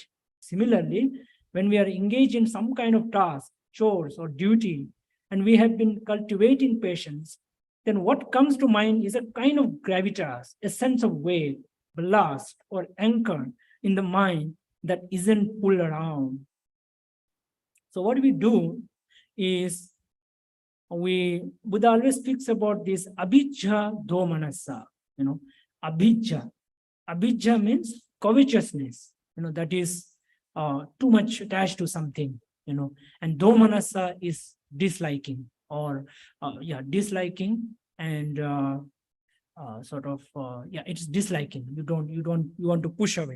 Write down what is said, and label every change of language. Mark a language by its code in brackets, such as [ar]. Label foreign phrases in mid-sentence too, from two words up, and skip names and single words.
[en] Similarly, when we are engaged in some kind of task, chores, or duty, and we have been cultivating patience, then what comes to mind is a kind of gravitas, a sense of weight, ballast, or anchor in the mind that isn't pulled around. So what we do is, Buddha always speaks about this [pi] abhijja domanasa, [en] abhijja. Abhijja means covetousness, that is too much attached to something, and domanasa is disliking, or disliking, and it's disliking. You want to push away.